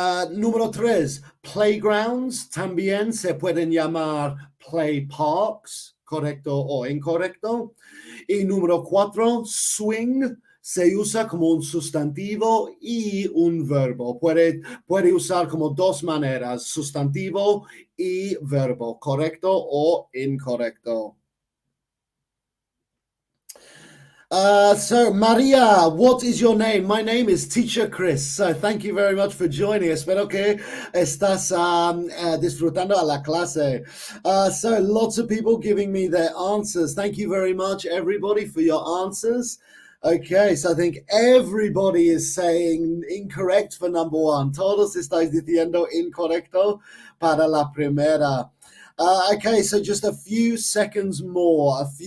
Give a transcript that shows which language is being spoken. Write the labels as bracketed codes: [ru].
[es] Número 3, playgrounds también se pueden llamar play parks, correcto o incorrecto. Y número 4, swing se usa como un sustantivo y un verbo. Puede usar como dos maneras, sustantivo y verbo, correcto o incorrecto. [en] So, Maria, what is your name? My name is Teacher Chris. So, thank you very much for joining. [es] Espero que estás disfrutando a la clase. [en] So, lots of people giving me their answers. Thank you very much, everybody, for your answers. Okay, so I think everybody is saying incorrect for number one. [es] Todos estáis diciendo incorrecto para la primera. [en] Okay, so just a few seconds more.